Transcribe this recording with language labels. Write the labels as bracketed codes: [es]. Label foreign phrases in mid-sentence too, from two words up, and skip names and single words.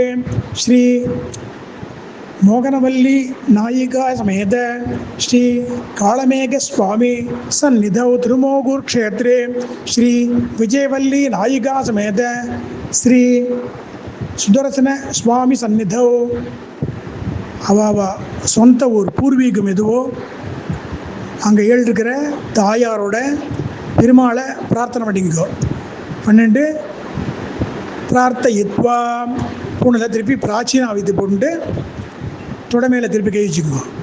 [sa] श्री मोगनवल्ली नायिका समेत श्री कालमेघ स्वामी सन्निधौ तिरुमोगूर क्षेत्रे श्री विजयवल्ली नायिका समेत श्री सुदर्शन स्वामी सन्निधौ [ta] அவ சொந்த ஊர் பூர்வீகம் எதுவோ அங்கே இருக்கிற தாயாரோட பெருமாளை பிரார்த்தனை பண்ணிக்கோ. 12 பிரார்த்தயித்வா பூனில் திருப்பி பிராச்சீன ஆவித்து போட்டு தொடமையில் திருப்பி கழிச்சுக்கோ.